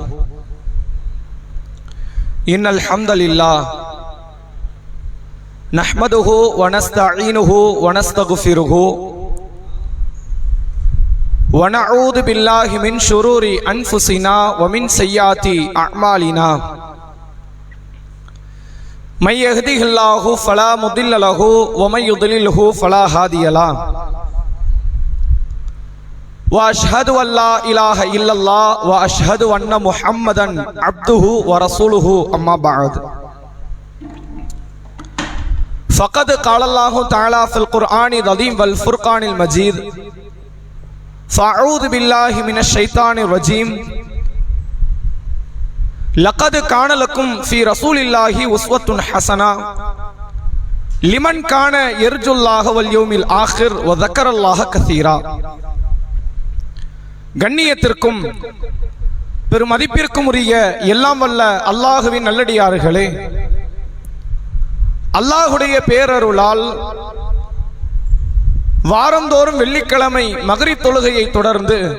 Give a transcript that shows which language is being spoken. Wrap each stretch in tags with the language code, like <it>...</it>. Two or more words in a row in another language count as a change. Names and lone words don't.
<ar>إن الحمد لله نحمده ونستعينه ونستغفره ونعوذ بالله من شرور أنفسنا ومن سيئات أعمالنا. من يهده الله فلا مضل له ومن يضلل فلا هادي له. وأشهد أن لا إله إلا الله وأشهد أن محمدا عبده ورسوله أما بعد فقد قال الله تعالى في القرآن العظيم والفرقان المجيد فأعوذ بالله من الشيطان الرجيم لقد كان لكم في رسول الله أسوة حسنة لمن كان يرجو الله واليوم الآخر وذكر الله كثيرا.</ar> <ta>கண்ணியத்திற்கும் பெருமதிப்பிற்கும் உரிய எல்லாம் வல்ல அல்லாஹுவின் நல்லடியார்களே, அல்லாஹுடைய பேரருளால் வாரந்தோறும் வெள்ளிக்கிழமை மக்ரிப் தொழுகையை தொடர்ந்து</ta>